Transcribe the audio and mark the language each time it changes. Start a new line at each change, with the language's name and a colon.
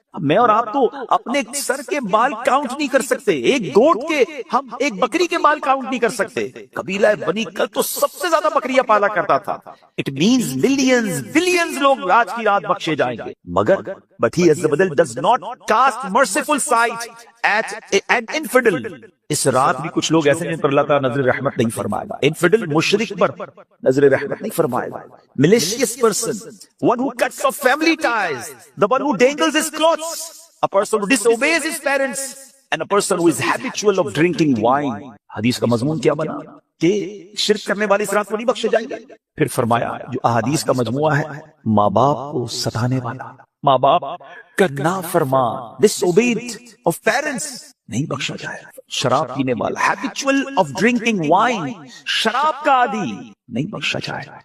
Urdu: میں اور آپ تو اپنے سر کے بال کاؤنٹ نہیں کر سکتے, ایک گوٹ کے, ہم ایک بکری کے بال کاؤنٹ نہیں کر سکتے. قبیلہ بنی کلب تو سب سے زیادہ بکریاں پالا کرتا تھا.
English: It means millions, billions
Urdu: لوگ آج کی رات بخشے جائیں گے.
English: مگر but he Azza wa Jal does not cast merciful sight at an infidel.
Urdu: اس رات بھی کچھ لوگ ایسے جن پر اللہ تعالیٰ نظر رحمت نہیں فرمائے گا. انفیڈل مشرک پر نظر رحمت نہیں فرمائے گا.
English: Malicious person, one who cuts off family ties, the one who dangles his clothes, a person who disobeys his parents, and a person who is habitual of drinking wine.
Urdu: حدیث کا مضمون کیا بنا کہ شرک کرنے والے اس رات کو نہیں بخشے جائیں گے. پھر فرمایا جو احادیث کا مجموعہ ہے, ماں باپ کو ستانے والا, ماں باپ کا نافرمان,
English: disobeyed of parents,
Urdu: نہیں بخشا جائے. شراب پینے والا,
English: habitual of drinking wine,
Urdu: شراب کا عادی, نہیں بخشا جائے.